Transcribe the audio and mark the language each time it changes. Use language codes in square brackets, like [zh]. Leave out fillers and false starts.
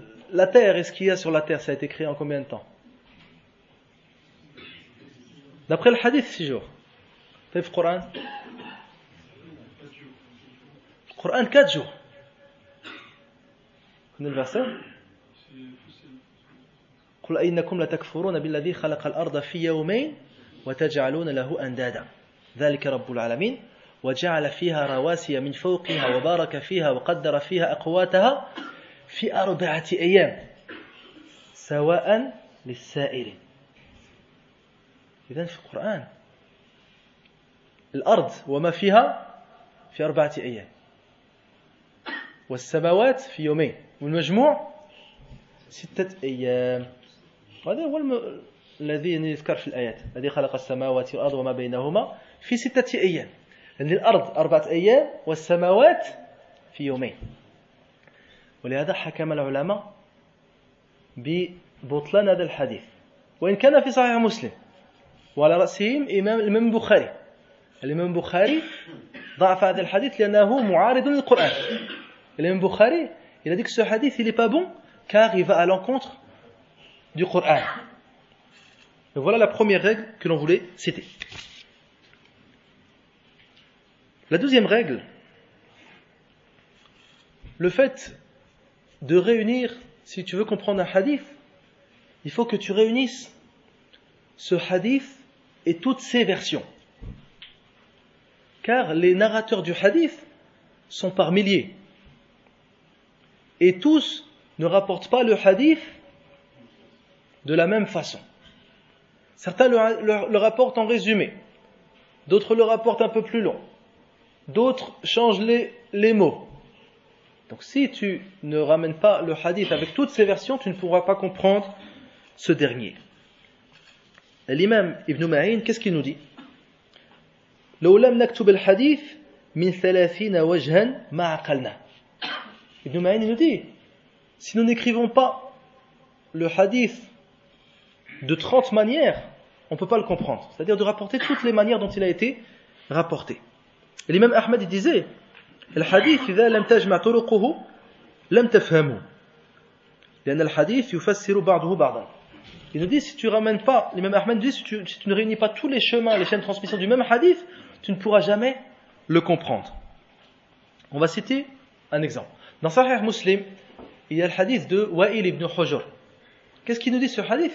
[fr] La terre, et ce qu'il y a sur la terre, ça a été créé en combien de temps? D'après le hadith, 6 jours. Le Coran? Le Coran, 4 jours. Vous connaissez le verset? [ar] قل أئنكم لتكفرون بالذي خلق الأرض في يومين وتجعلون له أندادا ذلك رب العالمين وجعل فيها رواسي من فوقها وبارك فيها وقدر فيها أقواتها في 4 أيام سواء للسائلين. إذن في القرآن الأرض وما فيها في 4 أيام والسماوات في يومين والمجموع 6 أيام. هذا هو الذي يذكر في الآيات الذي خلق السماوات والأرض وما بينهما في 6 أيام. لأن الأرض 4 أيام والسماوات في يومين. ولهذا حكم العلماء ببطلان هذا الحديث وإن كان في صحيح مسلم وعلى رأسهم الإمام البخاري. الإمام البخاري ضعف هذا الحديث لأنه معارض للقرآن. [fr] L'imam Bukhari, il a dit que ce hadith il n'est pas bon car il va à l'encontre du Coran. Donc voilà la première règle que l'on voulait citer. La deuxième règle, le fait de réunir, si tu veux comprendre un hadith, il faut que tu réunisses ce hadith et toutes ses versions. Car les narrateurs du hadith sont par milliers. Et tous ne rapportent pas le hadith de la même façon. Certains le rapportent en résumé, d'autres le rapportent un peu plus long, d'autres changent les mots. Donc si tu ne ramènes pas le hadith avec toutes ces versions, tu ne pourras pas comprendre ce dernier. L'imam Ibn Ma'in, qu'est-ce qu'il nous dit? [ar] لو لم نكتب الحديث من 30 وجها ما عقلنا. [fr] Ibn Ma'in nous dit, si nous n'écrivons pas le hadith de 30 manières, on ne peut pas le comprendre. C'est-à-dire de rapporter toutes les manières dont il a été rapporté. Et l'imam Ahmad il disait, [ar] الحديث إذا لم تجمع طرقه لم تفهمه لأن الحديث يفسر بعضه بعضا. [fr] Il nous dit, si tu ramènes pas, l'imam Ahmad dit, si tu ne réunis pas tous les chemins, les chaînes de transmission du même hadith, tu ne pourras jamais le comprendre. On va citer un exemple. Dans Sahih Muslim, il y a le hadith de Wa'il ibn Hujr. Qu'est-ce qu'il nous dit ce hadith?